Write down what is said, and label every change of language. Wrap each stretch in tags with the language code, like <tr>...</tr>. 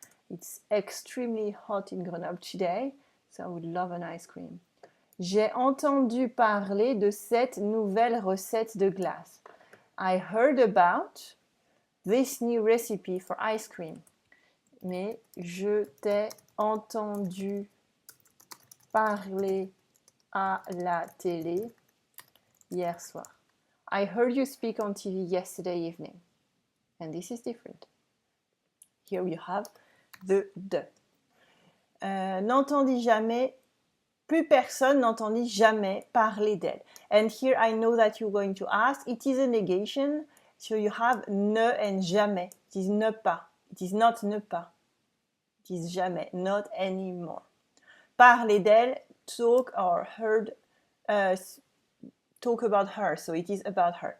<en>It's extremely hot in Grenoble today, so I would love an ice cream.</en> <fr>J'ai entendu parler de cette nouvelle recette de glace.</fr> <en>I heard about this new recipe for ice cream.</en> <fr>Mais je t'ai entendu parler à la télé hier soir.</fr> <en>I heard you speak on TV yesterday evening. And this is different. Here you have the de.</en> <fr>N'entendis jamais, plus personne n'entendit jamais parler d'elle.</fr> <en>And here I know that you're going to ask, it is a negation, so you have ne and jamais. It is</en> <fr>ne pas.</fr> <en>It is not</en> <fr>ne pas.</fr> <en>It is jamais, not anymore.</en> <fr>Parler d'elle,</fr> <en>talk or heard, talk about her, so it is about her.</en>